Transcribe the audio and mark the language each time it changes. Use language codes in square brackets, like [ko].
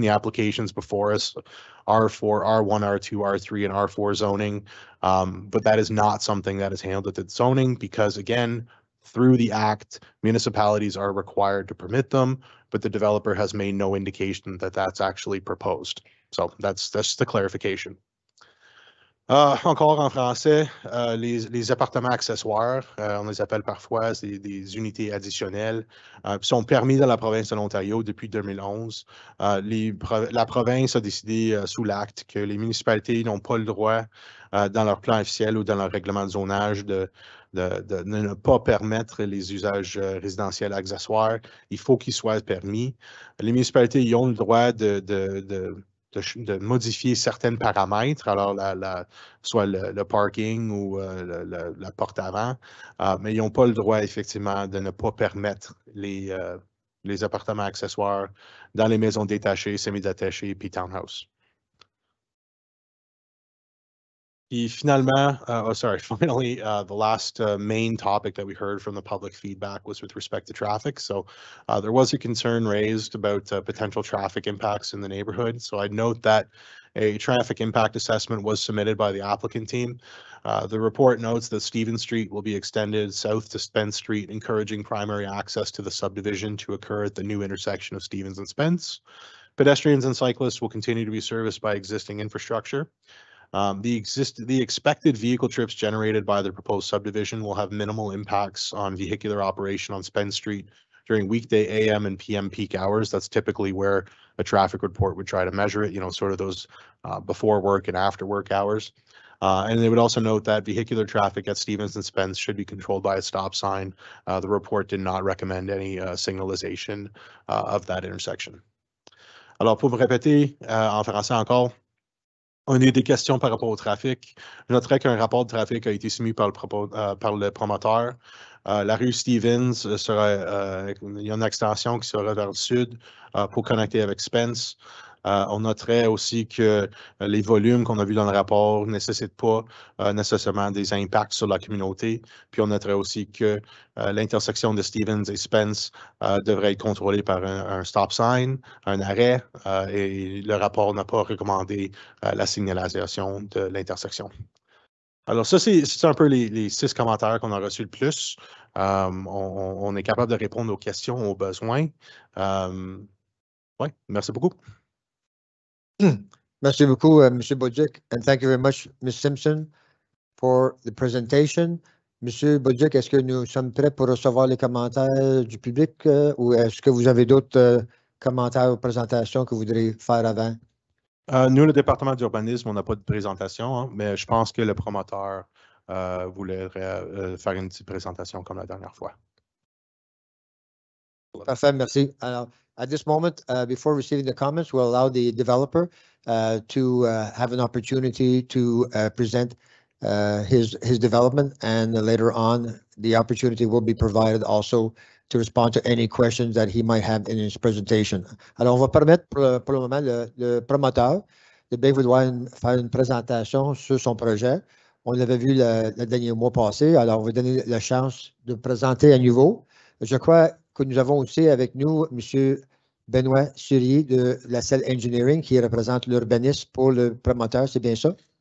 [en] The applications before us are for R1, R2, R3, and R4 zoning, but that is not something that is handled at zoning because, again, through the Act, municipalities are required to permit them, but the developer has made no indication that that's actually proposed. So that's the clarification. [fr] Encore en français, les appartements accessoires, on les appelle parfois des unités additionnelles, sont permis dans la province de l'Ontario depuis 2011. La province a décidé sous l'acte que les municipalités n'ont pas le droit dans leur plan officiel ou dans leur règlement de zonage de ne pas permettre les usages résidentiels accessoires. Il faut qu'ils soient permis. Les municipalités y ont le droit de modifier certains paramètres, alors soit le parking ou la porte avant, mais ils n'ont pas le droit effectivement de ne pas permettre les appartements accessoires dans les maisons détachées, semi-détachées puis townhouse. Puis finalement, [en] finally, the last main topic that we heard from the public feedback was with respect to traffic. So there was a concern raised about potential traffic impacts in the neighborhood. So I'd note that a traffic impact assessment was submitted by the applicant team. The report notes that Stevens Street will be extended south to Spence Street, encouraging primary access to the subdivision to occur at the new intersection of Stevens and Spence. Pedestrians and cyclists will continue to be serviced by existing infrastructure. The expected vehicle trips generated by the proposed subdivision will have minimal impacts on vehicular operation on Spence Street during weekday AM and PM peak hours. That's typically where a traffic report would try to measure it, sort of those before work and after work hours. And they would also note that vehicular traffic at Stevens and Spence should be controlled by a stop sign. The report did not recommend any signalization of that intersection. [fr] Alors, pour me répéter en français encore, on a eu des questions par rapport au trafic. Je noterai qu'un rapport de trafic a été soumis par le promoteur. La rue Stevens il y a une extension qui sera vers le sud pour connecter avec Spence. On noterait aussi que les volumes qu'on a vus dans le rapport ne nécessitent pas nécessairement des impacts sur la communauté. Puis on noterait aussi que l'intersection de Stevens et Spence devrait être contrôlée par un stop sign, un arrêt, et le rapport n'a pas recommandé la signalisation de l'intersection. Alors ça, c'est un peu les 6 commentaires qu'on a reçus le plus. On est capable de répondre aux questions, aux besoins. Oui, merci beaucoup. Merci beaucoup, M. [en] Budzik, and thank you very much, Ms. Simpson, for the presentation. [fr] M. Budzik, est-ce que nous sommes prêts pour recevoir les commentaires du public ou est-ce que vous avez d'autres commentaires ou présentations que vous voudriez faire avant? Nous, le département d'urbanisme, on n'a pas de présentation, hein, mais je pense que le promoteur voulait faire une petite présentation comme la dernière fois. Parfait, merci. Alors, [en] at this moment, before receiving the comments, we'll allow the developer to have an opportunity to present his development, and later on, the opportunity will be provided also to respond to any questions that he might have in his presentation. [fr] Alors, on va permettre pour le moment le promoteur de bien vouloir faire une présentation sur son projet. On l'avait vu le dernier mois passé, alors on va donner la chance de présenter à nouveau. Je crois que nous avons aussi avec nous M. Benoît Surier de la Cell Engineering qui représente l'urbanisme pour le promoteur, c'est bien ça?